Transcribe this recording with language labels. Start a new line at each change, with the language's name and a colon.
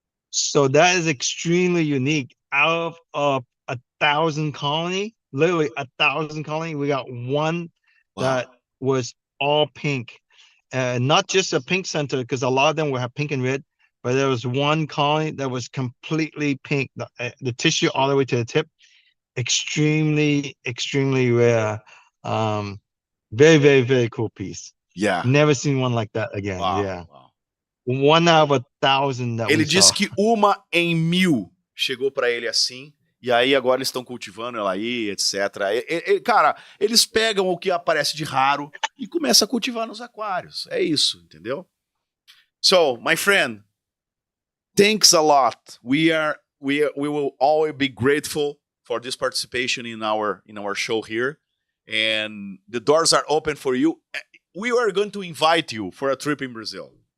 English: So that is extremely unique. Out of 1,000 colony, literally 1,000 colony, we got one that was all pink, not just a pink center, because a lot of them will have pink and red, but there was one colony that was completely pink, the tissue all the way to the tip. Extremely rare. Very, very, very cool piece. Yeah. Never seen one like that again. Wow, Yeah. Wow. 1 out of 1,000 that
Portuguese: Ele
English: we
Portuguese: disse
English: saw.
Portuguese: que 1 em 1.000 chegou para ele assim, e aí agora eles estão cultivando ela aí, etc. Cara, eles pegam o que aparece de raro e começam a cultivar nos aquários. É isso, entendeu?
English: So, my friend, thanks a lot. We will always be grateful for this participation in our show here, and the doors are open for you. We are going to invite you for a trip in Brazil.